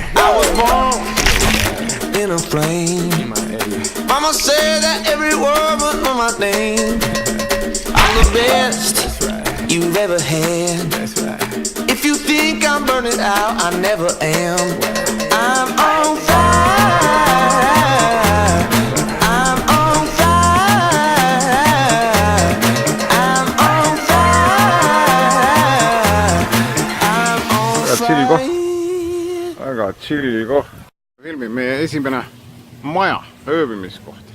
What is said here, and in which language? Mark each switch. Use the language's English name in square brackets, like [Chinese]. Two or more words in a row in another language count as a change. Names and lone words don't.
[English] I was born in a plane. Mama said that every word was on my name. I'm the best you've ever had. If you think I'm burning out, I never am. I'm on fire. [Estonian] Väga chilli koht. Filmib meie esimene maja, ööbimiskoht.